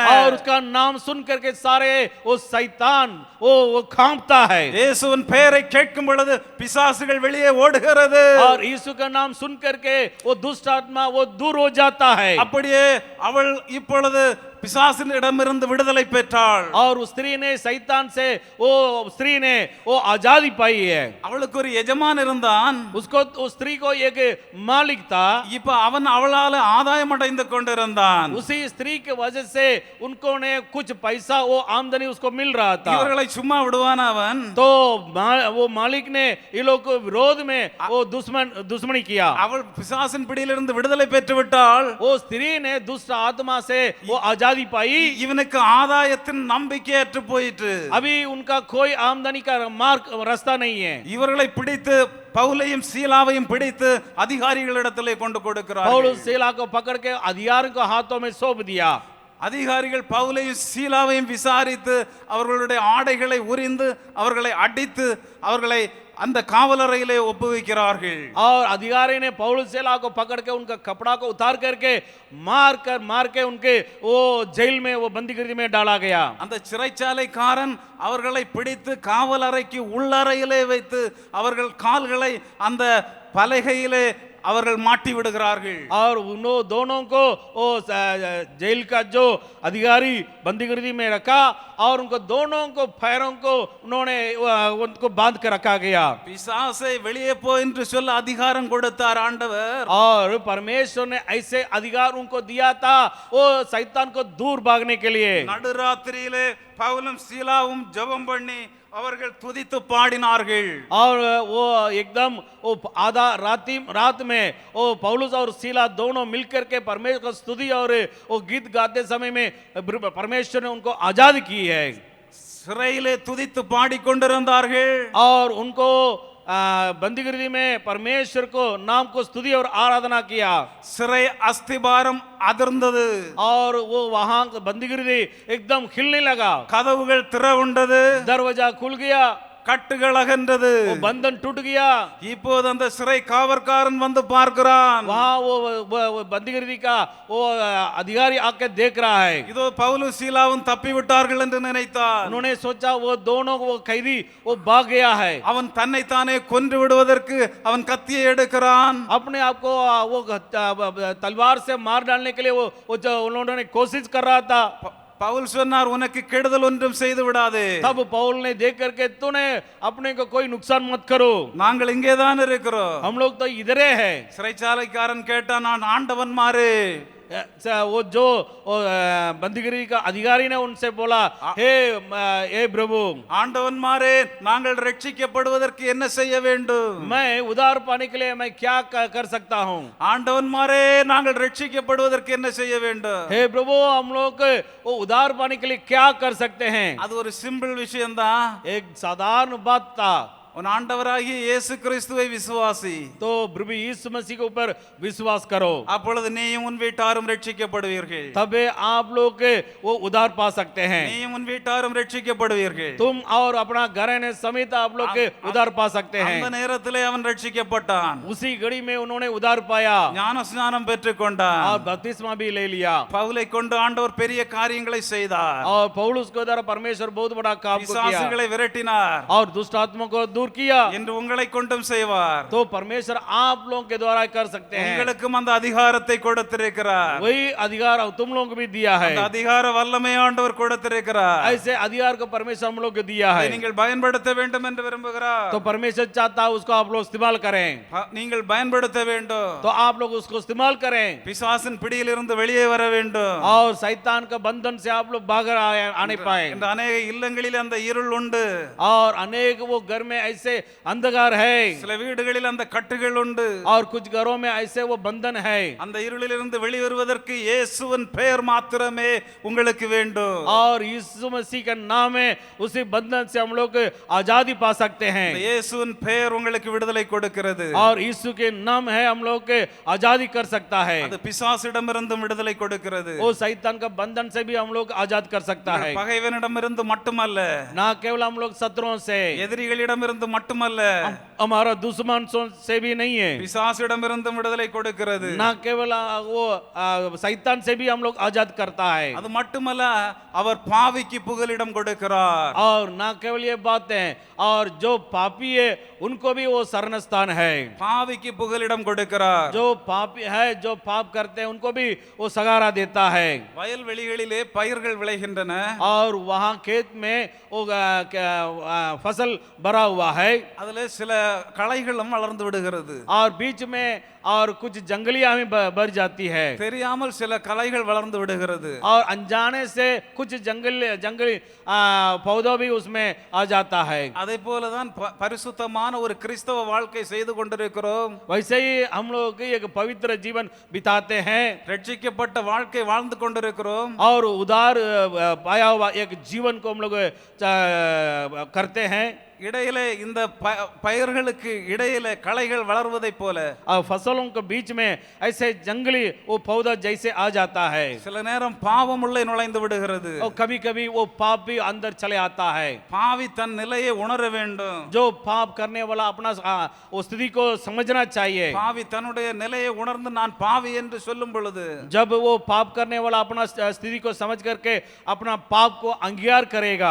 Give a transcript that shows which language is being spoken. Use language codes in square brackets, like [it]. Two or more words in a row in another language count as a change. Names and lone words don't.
[hi] और उसका नाम सुन करके सारे वो शैतान वो कांपता है. [ta] இயேசுவின் பெயரை கேட்கும் பொழுது பிசாசுகள் வெளியே ஓடுகிறது. [hi] और यीशु का नाम सुन करके वो दुष्ट आत्मा वो दूर हो जाता है. [ta] அப்படியே அவள் இப்பொழுது பிசாசினிடமிருந்து விடுதலை பெற்றாள். [hi] और उस स्त्री ने शैतान से वो स्त्री ने वो आजादी पाई है. [ta] அவளுக்கு ஒரு எஜமான் இருந்தான். [hi] उसको उस स्त्री को एक मालिक था. [ta] இப்ப அவன் அவளால ஆதாயம் அடைந்து கொண்டிருந்தான். [hi] उसी स्त्री के वजह से उनको ने कुछ पैसा वो आमदनी उसको मिल रहा था. [ta] இவர்களை சும்மா விடுவான் அவன்? [hi] तो वो मालिक ने ये लोग को विरोध में वो दुश्मनी किया. [ta] அவள் பிசாசின் பிடியிலிருந்து விடுதலை பெற்று விட்டாள். [hi] वो स्त्री ने दुष्ट आत्मा से वो आजादी पाई. [ta] இவனுக்கு ஆதாயத்தின் நம்பிக்கை அற்று போயிற்று. [hi] अभी उनका कोई आमदनी का मार्ग रास्ता नहीं है. [ta] இவர்களை பிடித்து பவுலையும் சீலாவையும் பிடித்து அதிகாரிகளிடத்திலே கொண்டு கொடுக்கிறார்கள். [hi] पौलुस सीला को पकड़ के अधिकारियों को हाथों में सौंप दिया. [ta] அதிகாரிகள் பவுலையும் சீலாவையும் விசாரித்து அவர்களுடைய ஆடைகளை உரிந்து அவர்களை அடித்து அவர்களை அந்த காவலறையிலே ஒப்புவிக்கிறார்கள். [hi] और अधिकारी ने पौलुस सीला को पकड़ के उनका कपड़ा को उतार करके मार के उनके वो जेल में वो बंदीगृह में डाला गया. [ta] அந்த சிறைச்சாலைக்காரன் அவர்களை பிடித்து காவலறைக்கு உள்ளறையிலே வைத்து அவர்கள் கால்களை அந்த பலகையிலே அவர்கள் மாட்டி விடுகிறார்கள். [hi] और उन दोनों को वो जेल का जो अधिकारी बंदीगृह में रखा और उनको दोनों को पैरों को उन्होंने उनको बांध कर रखा गया. [ta] பிசாசை வெளியே போ என்று சொல்ல அதிகாரம் கொடுத்தார் ஆண்டவர். [hi] और परमेश्वर ने ऐसे अधिकार उनको दिया था वो शैतान को दूर भागने के लिए. [ta] நடுராத்திரியிலே பவுலும் சீலாவும் ஜெபம் பண்ணி அவர்கள் துதித்து பாடினார்கள். [hi] और वो एकदम वो आधा रात में वो पौलुस और सीला दोनों मिलकर के परमेश्वर की स्तुति और वो गीत गाते समय में परमेश्वर ने उनको आजाद की है. [ta] சிறையிலே துதித்து பாடிக்கொண்டிருந்தார்கள். [hi] और उनको बंदीगृह में परमेश्वर को नाम को स्तुति और आराधना किया. [ta] சிறை அஸ்திபாரம் அதிர்ந்தது. [hi] और वो वहां बंदीगृह एकदम खिलने लगा. [ta] கதவுகள் திறவுண்டது. [hi] दरवाजा खुल गया. [ta] கட்டுகள் அகன்றது. [hi] वो बंधन टूट गया. [ta] இப்போது அந்த சிறை காவற்காரன் வந்து பார்க்கிறான். [hi] वहां वो बंदीगृह का वो अधिकारी आके देख रहा है. [ta] இதோ பவுலும் சீலாவும் தப்பி விட்டார்கள் என்று நினைத்தான். [hi] उन्होंने सोचा वो दोनों वो कैदी वो भाग गया है. [ta] அவன் தன்னைத்தானே கொன்று விடுவதற்கு அவன் கத்தியை எடுக்கிறான். [hi] अपने आप को वो तलवार से मार डालने के लिए वो उन्होंने कोशिश कर रहा था. [ta] பவுல் சொன்னார், உனக்கு கெடுதல் ஒன்றும் செய்து விடாதே. [hi] तब पौल ने देख करके तूने अपने को कोई नुकसान मत करो. [ta] நாங்கள் இங்கேதான் இருக்கிறோம். [hi] हम लोग तो इधर है. [ta] சிறைச்சாலைக்காரன் கேட்டான், நான் ஆண்டவன் மாறு. [hi] वो जो बंदीगृह का अधिकारी ने उनसे बोला, हे प्रभु, [ta] ஆண்டவன் மாறே, நாங்கள் ரட்சிக்கப்படுவதற்கு என்ன செய்ய வேண்டும்? [hi] मैं उद्धार पाने के लिए मैं क्या कर सकता हूँ? [ta] ஆண்டவன் மாறே, நாங்கள் ரட்சிக்கப்படுவதற்கு என்ன செய்ய வேண்டும்? [hi] हे प्रभु, हम लोग वो उद्धार पाने के लिए क्या कर सकते हैं? [ta] அது ஒரு சிம்பிள் விஷயம்தான். [hi] एक साधारण बात था. [ta] உன் ஆண்டவராகிய இயேசு கிறிஸ்துவை விசுவாசி, [hi] तो प्रभु यीशु मसीह के ऊपर विश्वास करो, [ta] அப்பொழுது நீயும் உன் வீட்டாரும் ரட்சிக்கப்படுவீர்கள். [hi] तबे आप लोग के वो उद्धार पा सकते हैं। [ta] நீயும் உன் வீட்டாரும் ரட்சிக்கப்படுவீர்கள். [hi] तुम और अपना घराने समेत आप लोग के उद्धार पा सकते हैं। [ta] அந்த நேரத்திலே அவன் ரட்சிக்கப்பட்டான். [hi] उसी घड़ी में उन्होंने उद्धार पाया [ta] ஞானஸ்நானம் பெற்றுக்கொண்டான். [hi] और बपतिस्मा भी ले लिया, [ta] பவுலை கொண்டு ஆண்டவர் பெரிய காரியங்களை செய்தார். [hi] और पौलुस के द्वारा परमेश्वर बहुत बड़ा काम को किया [ta] பிசாசுகளை விரட்டினார். [hi] और दुष्ट आत्मा को दूर किया। [ta] இன்று உங்களை கொண்டும் செய்வார். [hi] तो परमेश्वर आप लोगों के द्वारा कर सकते हैं। [ta] உங்களுக்கும் அந்த அதிகாரத்தை கொடுத்திருக்கிறார். [hi] वही अधिकार तुम लोगों को भी दिया है। [ta] அந்த அதிகார வல்லமை ஆண்டவர் கொடுத்திருக்கிறார். [hi] ऐसे अधिकार को परमेश्वर हम लोग को दिया [ta] அதை [hi] है। [ta] நீங்கள் பயன்படுத்த வேண்டும் என்று விரும்புகிறார். [hi] तो परमेश्वर चाहता है उसको आप लोग इस्तेमाल करें, [ta] நீங்கள் பயன்படுத்த வேண்டும். [hi] तो आप लोग उसको इस्तेमाल करें [ta] பிசாசின் பிடியிலிருந்து வெளியே வர வேண்டும். [hi] और शैतान का बंधन से आप लोग बाहर आने पाए। [ta] இந்த अनेक இல்லங்களில் அந்த இருள் உண்டு. [hi] और अनेक वो घर में ऐसे अंधकार है [ta] சில வீடுகளில் அந்த கட்டுகள் உண்டு. [hi] और कुछ घरों में ऐसे वो बंधन है। [ta] அந்த இருளிலிருந்து வெளிவருவதற்கு இயேசுவின் பெயர் மாத்திரமே உங்களுக்கு வேண்டும். [hi] और यीशु मसीह का नाम है, उसी बंधन से हम लोग आजादी पा सकते हैं। [ta] இந்த இயேசுவின் பெயர் உங்களுக்கு விடுதலை கொடுக்கிறது. [hi] और यीशु के नाम है हम लोग के आजादी कर सकता है। [ta] அது பிசாசிடமிருந்து விடுதலை கொடுக்கிறது. [hi] वो शैतान का बंधन से भी हम लोग आजाद कर सकता है। [ta] பகைவனிடமிருந்து மட்டுமல்ல, [hi] ना केवल हम लोग शत्रुओं से, [ta] எதிரிகளிடமிருந்து மட்டுமல்ல, [hi] हमारा दुश्मन से भी नहीं है। [ta] பிசாசிடமிருந்து விடுதலை கொடுக்கிறது. [hi] ना केवल वो शैतान से भी हम लोग आजाद करता है। [ta] அது மட்டுமல்ல, அவர் பாவிக்கு புகலிடம் கொடுக்கிறார். [hi] और ना केवल ये बात है, और जो पापी है उनको भी वो शरण स्थान है। [ta] பாவிக்கு புகலிடம் கொடுக்கிறார். [hi] जो पापी है, जो पाप करते हैं उनको भी वो सहारा देता है। [ta] வயல்வெளிகளிலே பயிர்கள் விளைகின்றன. [hi] और वहाँ खेत में वो फसल भरा हुआ है, [ta] அதுல சில களைகளும் வளர்ந்து விடுகிறது. [hi] और बीच में और कुछ जंगलियां भी भर जाती है, [ta] தெரியாமல் சில களைகள் வளர்ந்து விடுகிறது. [hi] और अनजाने से कुछ जंगली पौधा भी उसमें आ जाता है। [ta] அதே போலதான் பரிசுத்தமான ஒரு கிறிஸ்தவ வாழ்க்கை செய்து கொண்டிருக்கிறோம். [hi] वैसे ही हम लोग एक पवित्र जीवन बिताते हैं [ta] ரட்சிக்கப்பட்ட வாழ்க்கை வாழ்ந்து கொண்டிருக்கிறோம். [hi] और उदार पाया हुआ एक जीवन को हम लोग करते हैं। [ta] இடையிலே இந்த பயிர்களுக்கு இடையிலே களைகள் வளர்வதை போல [hi] और फसलों के बीच में ऐसे जंगली वो पौधा जैसे आ जाता है, [ta] சில நேரம் பாவம் உள்ளே நுழைந்து விடுகிறது. [hi] और कभी कभी वो पाप भी अंदर चले आता है। [ta] பாவி தன் நிலையை உணர வேண்டும். [hi] जो पाप करने वाला अपना वो स्थिति को समझना चाहिए। [ta] பாவி தன்னுடைய நிலையை உணர்ந்து நான் பாவி என்று சொல்லும் பொழுது, [hi] जब वो पाप करने वाला अपना स्थिति को समझ करके अपना पाप को अंगीकार करेगा,